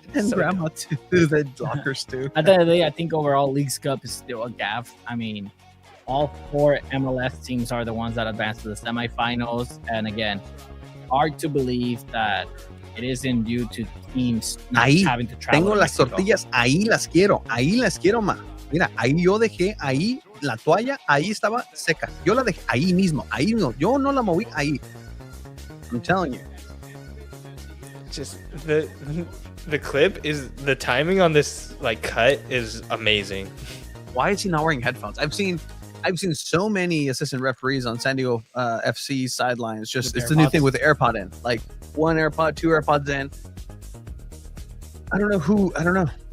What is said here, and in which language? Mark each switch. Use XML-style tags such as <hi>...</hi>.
<en>and so grandma dumb. Too. The lockers too. At the end of the day, I think overall Leagues Cup is still a gaff. I mean, all 4 MLS teams are the ones that advance to the semifinals, and again, hard to believe that it isn't due to teams not having to travel.</en> <es>Tengo las tortillas, ahí las quiero, ma. Mira, ahí yo dejé, ahí la toalla, ahí estaba seca. Yo la dejé ahí mismo, yo no la moví ahí.</es> <en>I'm telling you. Just the clip is the timing on this like cut is amazing. Why is he not wearing headphones? I've seen so many assistant referees on SanDiego FC sidelines. Just it's the new thing with the AirPod in. Like 1 AirPod, 2 AirPods in. I don't know.</en>